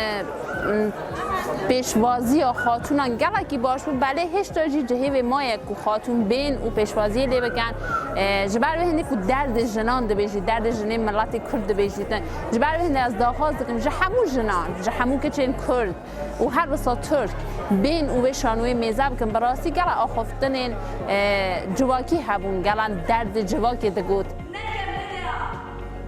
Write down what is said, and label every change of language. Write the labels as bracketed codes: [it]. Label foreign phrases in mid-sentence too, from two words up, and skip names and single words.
[ku] پێشوازیە خاتونان گەڵێکی باش بوو بەلێ هێشتاژی جهێوێ مایەک و خاتون بین و پێشوازیە لێ بکەن ji ber ve hinekî derdê jinan dibêjî derdê jinê miletê Kurd dibêjî ji ber ve hinê ez daxwaz dikim ji hemû jinan ji hemû keçên Kurd û her wisa Türk bên û vê şanûyê mêze bikin bi rastî gela axaftinên civakî hebûn gelan derdê civakê digot.